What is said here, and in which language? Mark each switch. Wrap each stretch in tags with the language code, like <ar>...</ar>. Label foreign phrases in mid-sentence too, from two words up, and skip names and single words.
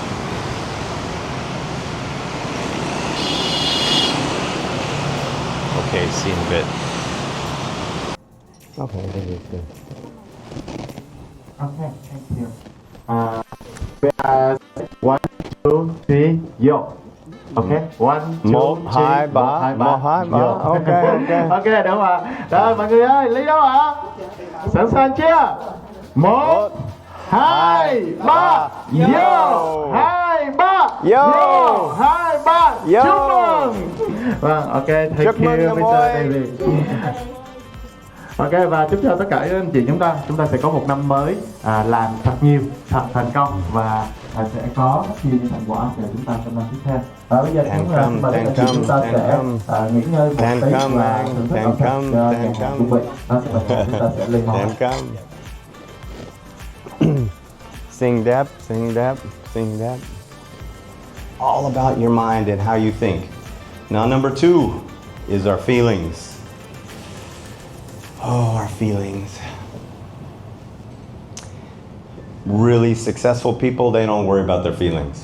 <en>Okay, see you in a bit. Okay, that is good. Okay, thank you. We are 1, 2, 3, yo. Okay, 1, 2, 3, 1, 2, 3, 1, 2, 3. Ok.</en> <vi>Ok, đúng ạ. Rồi mọi người ơi, Lý đâu ạ? Sẵn sàng chưa?</vi> <en>1, 2, 3, yo. 2, 3, yo. 2, 3, Yo.</en> <vi>chúc mừng. Vâng,</vi> <en>ok, thank</en> <vi>Chúc mừng</vi> <en>you,</en> <vi>năm</vi> <en>Mr.</en> <vi>mới.</vi> <en>David.</en> <vi>Ok, và chúc cho tất cả các anh chị chúng ta sẽ có một năm mới làm thật nhiều, thật thành công và sẽ có rất nhiều những thành quả để chúng ta trong năm tiếp theo. Và bây giờ chúng ta sẽ nghỉ ngơi một tí và thưởng thức ẩm thực cho nhà hàng chuẩn bị. Chúng ta sẽ lên món. Sing dap, sing dap, sing dap.</vi> <en>All about your mind and how you think. Now, number 2 is our feelings. Oh, our feelings. Really successful people, they don't worry about their feelings.</en>